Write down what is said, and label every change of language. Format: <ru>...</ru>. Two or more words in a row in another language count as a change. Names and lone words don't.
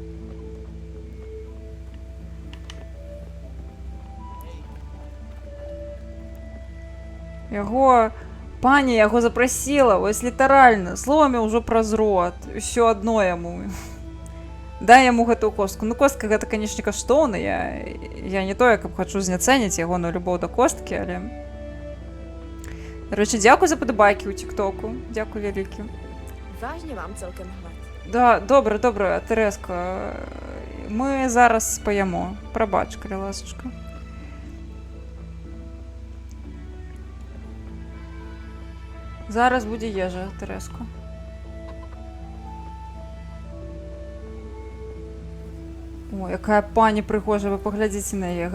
<be>Пані яго запрасіла, вось літаральна, словамі ўжо праз рот. Усё адно яму. Дай яму гэтую костку. Ну, костка гэта, канечне, каштоўна. Я не тое, каб хачу зняцэніць ягоную любоў да косткі, але... Дарэчы, дзякуй за падабайкі ў тіктоку. Дзякуй вялікі.</be> <cs>Vážně mám celkem hlad.</cs> <be>Да, добра, Тереска. Мы зараз паемо. Прабач, калі ласачка. Зараз будзе ежа, Тереска. О, якая пані прыгожая, вы паглядзіце на яе.</be>